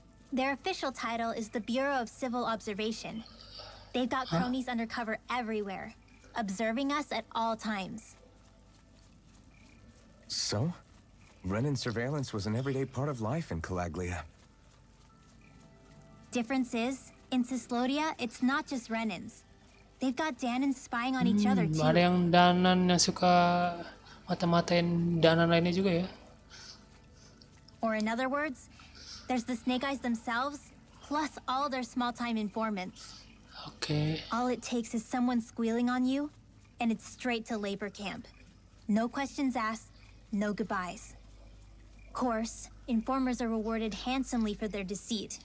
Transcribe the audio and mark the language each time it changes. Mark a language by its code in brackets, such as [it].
[en] Their official title is the Bureau of Civil Observation. They've got cronies undercover everywhere, observing us at all times. So? Renin surveillance was an everyday part of life in Calaglia. Difference is, in Cislodia, it's not just Renins. They've got Danans spying on each other too. [id] Ada yang Danan yang suka mata-matain Danan lainnya juga ya. [en] Or in other words, there's the Snake Eyes themselves, plus all their small-time informants. [id] Oke. [en] All it takes is someone squealing on you, and it's straight to labor camp. No questions asked, no goodbyes. Of course, informers are rewarded handsomely for their deceit.